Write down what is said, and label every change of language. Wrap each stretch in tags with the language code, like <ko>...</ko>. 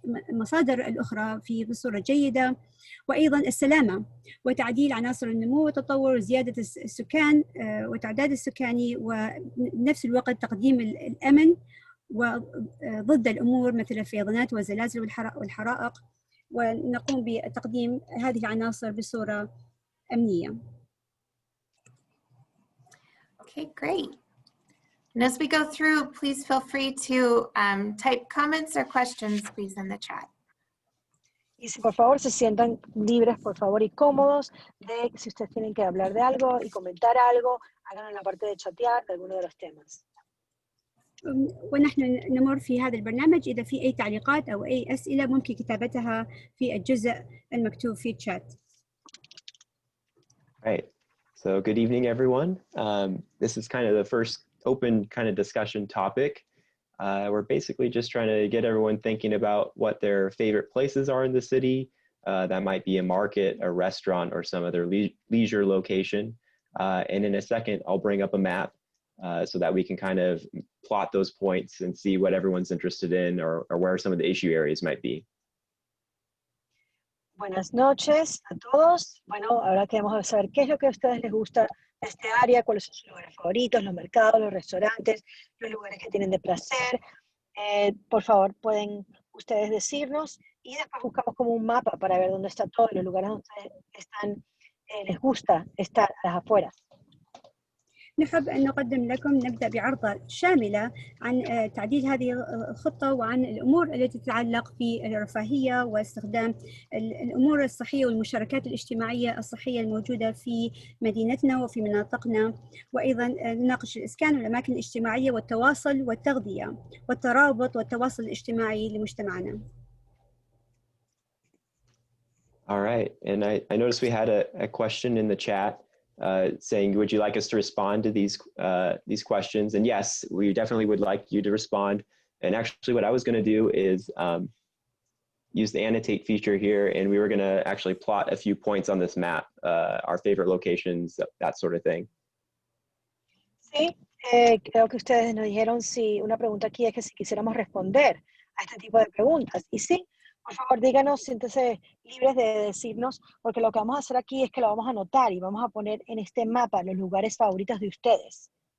<ar>المصادر الأخرى بصورة جيدة، وأيضا السلامة وتعديل عناصر النمو والتطور وزيادة السكان وتعداد السكاني، وبنفس الوقت تقديم الأمن وضد الأمور مثل الفيضانات والزلازل والحرائق، ونقوم بتقديم هذه العناصر بصورة أمنية.</ar> <en>Okay, great. And as we go through, please feel free to type comments or questions, please, in the chat.</en> <es>Y si por favor se sientan libres, por favor, y cómodos de si ustedes tienen que hablar de algo y comentar algo, háganlo en la parte de chatear de alguno de los temas.</es> <ar>ونحن نمر في هذا البرنامج إذا في أي تعليقات أو أي أسئلة ممكن كتابتها في الجزء المكتوب في الشات.</ar> <en>Right. So good evening, everyone. This is kind of the first open kind of discussion topic. We're basically just trying to get everyone thinking about what their favorite places are in the city. That might be a market, a restaurant, or some other leisure location. And in a second, I'll bring up a map so that we can kind of plot those points and see what everyone's interested in or where some of the issue areas might be.</en> <es>Buenas noches a todos. Bueno, ahora queremos saber qué es lo que a ustedes les gusta de este área, cuáles son sus lugares favoritos, los mercados, los restaurantes, los lugares que tienen de placer. Por favor, pueden ustedes decirnos y después buscamos como un mapa para ver dónde está todo, los lugares donde ustedes están, les gusta estar a las afueras.</es> <ar>نحب أن نقدم لكم نبدأ بعرضة شاملة عن تعديل هذه الخطة وعن الأمور التي تتعلق في الرفاهية واستخدام الأمور الصحية والمشاركات الاجتماعية الصحية الموجودة في مدينتنا وفي مناطقنا، وأيضا نناقش الإسكان والأماكن الاجتماعية والتواصل والتغذية والترابط والتواصل الاجتماعي لمجتمعنا.</ar> <en>All right, and I noticed we had a question in the chat saying, would you like us to respond to these questions? And yes, we definitely would like you to respond. And actually what I was gonna do is use the annotate feature here, and we were gonna actually plot a few points on this map, our favorite locations, that sort of thing.</en> <es>Sí, creo que ustedes nos dijeron si una pregunta aquí es que si quisiéramos responder a este tipo de preguntas. Y sí, por favor, díganos, siéntense libres de decirnos, porque lo que vamos a hacer aquí es que lo vamos a anotar y vamos a poner en este mapa los lugares favoritos de ustedes.</es>